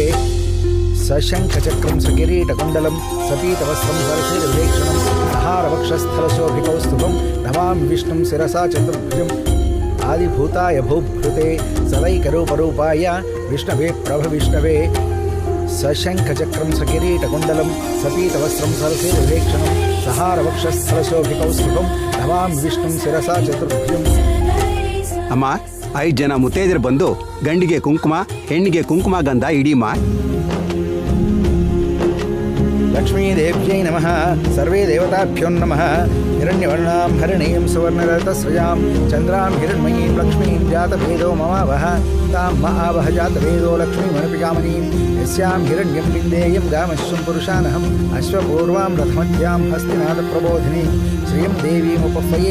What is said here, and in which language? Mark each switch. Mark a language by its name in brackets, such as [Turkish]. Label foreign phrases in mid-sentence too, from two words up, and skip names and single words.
[Sanskrit] सशङ्खचक्रं सकिरीटकुण्डलं सपीतवस्त्रं सरसीलविलेक्षणं सहारवक्षस्थलशोभिकौस्तुभं नमामि विष्णुं शिरसा चतुर्भुजम्. आदिभूताय भूभृते सदैकरूपरूपाय विष्णवे प्रभविष्णवे. सशङ्खचक्रं सकिरीटकुण्डलं सपीतवस्त्रं सरसीलविलेक्षणं सहारवक्षस्थलशोभिकौस्तुभं नमामि विष्णुं शिरसा चतुर्भुजम्. [Kannada] ಅಮ್ಮ 5 ಜನ ಮುತ್ತೈದರು ಬಂದು ಗಂಡಿಗೆ ಕುಂಕುಮ ಹೆಣ್ಣಿಗೆ ಕುಂಕುಮ ಗಂಧ ಇಡೀಮ. [Sanskrit] लक्ष्मीदेव्यै नमः. सर्वे देवताभ्यो नमः. हिरण्यवर्णां हरिणीं सुवर्णरथस्रजां चन्द्रां हिरण्मयीं लक्ष्मीं जातवेदो ममावह तां महावह जातवेदो लक्ष्मीमनपिकामणीं. यस्यां हिरण्यं लिन्देयं गामश्वं पुरुषानहम् अश्वपूर्वां रथमध्यां हस्तिनाथप्रबोधिनीं श्रियं देवीमुपह्वये.